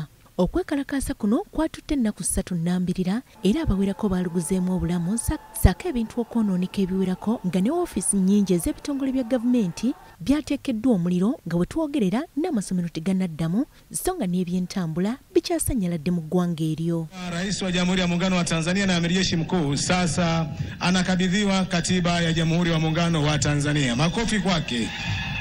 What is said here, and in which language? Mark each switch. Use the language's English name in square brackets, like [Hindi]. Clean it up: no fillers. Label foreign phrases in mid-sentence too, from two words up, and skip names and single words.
[Ganda] Okwekalakaasa kuno kwatutte ennaku 3 nnambirira era abawerako baaluguzeemu obulamu saako ebintu okwonooneka ebiwerako nga ne woofiisi nnyingi ez'ebitongole bya gavumenti byateekeddwa omuliro nga we twogerera n'amasomero tegannaddamu so nga n'ebyentambula bikyasanyaladde mu ggwanga eryo. [Swahili] Rais wa Jamhuri ya Muungano wa Tanzania na Amiri Jeshi Mkuu sasa anakabidhiwa katiba ya Jamhuri ya Muungano wa Tanzania. Makofi kwake.